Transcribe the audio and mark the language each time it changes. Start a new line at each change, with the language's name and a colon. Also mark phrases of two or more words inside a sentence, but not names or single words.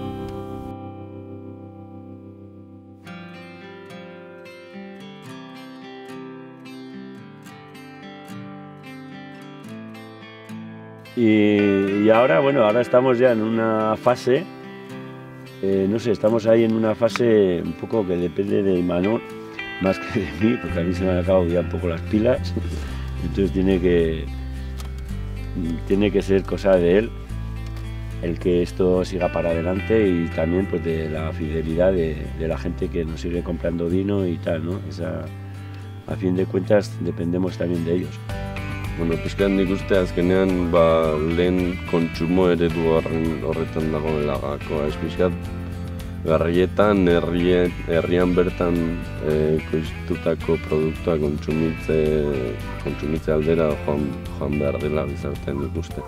Spanish: Y ahora, bueno, ahora estamos ya en una fase, no sé, estamos ahí en una fase un poco que depende de Imanol, más que de mí, porque a mí se me han acabado ya un poco las pilas, entonces tiene que ser cosa de él el que esto siga para adelante y también pues de la fidelidad de la gente que nos sigue comprando vino y tal, ¿no? A fin de cuentas dependemos también de ellos.
Basque: Bueno, pixkat nik uste azkenean lehen kontsumo eredu horretan dagoela gakoa. Ez pixkat garrietan, herrian bertan ekoiztutako produktua kontsumitze aldera joan behar dela gizartean nik uste.